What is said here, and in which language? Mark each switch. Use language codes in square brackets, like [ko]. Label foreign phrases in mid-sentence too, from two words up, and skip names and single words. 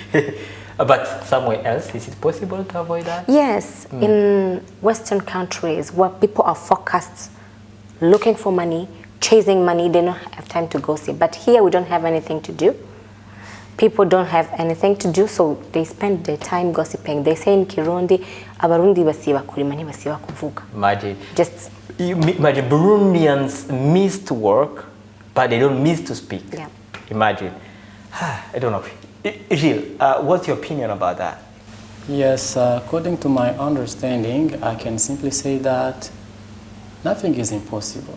[en] But somewhere else, is it possible to avoid that? Yes, in Western countries where people are focused, looking for money, chasing money, they don't have time to gossip. But here we don't have anything to do. People don't have anything to do, so they spend their time gossiping. They say in Kirundi, [rn] Abarundi basiba kurima basiba kuvuga. [en] Imagine. Imagine Burundians miss to work, but they don't miss to speak. Yeah. Imagine. I don't know. Gilles, what's your opinion about that? Yes, according to my understanding, I can simply say that nothing is impossible.